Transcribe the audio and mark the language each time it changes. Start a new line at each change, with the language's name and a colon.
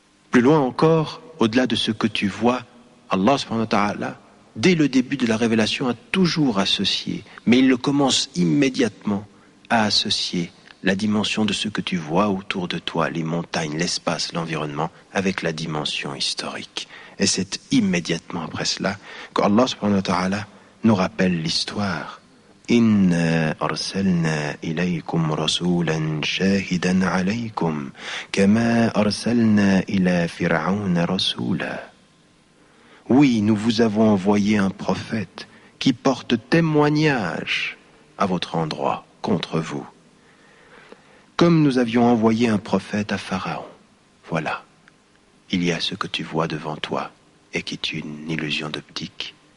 French: Plus loin encore, au-delà de ce que tu vois, Allah subhanahu wa ta'ala, dès le début de la révélation, a toujours associé, mais il le commence immédiatement à associer la dimension de ce que tu vois autour de toi, les montagnes, l'espace, l'environnement, avec la dimension historique. Et c'est immédiatement après cela qu'Allah subhanahu wa ta'ala nous rappelle l'histoire.
Arabic: إنا أرسلنا إليكم رسولا شاهدا عليكم كما أرسلنا إلى فرعون رسولا.
French: Oui, nous vous avons envoyé un prophète qui porte témoignage à votre endroit contre vous, comme nous avions envoyé un prophète à Pharaon. Voilà, il y a ce que tu vois devant toi et qui est une illusion d'optique.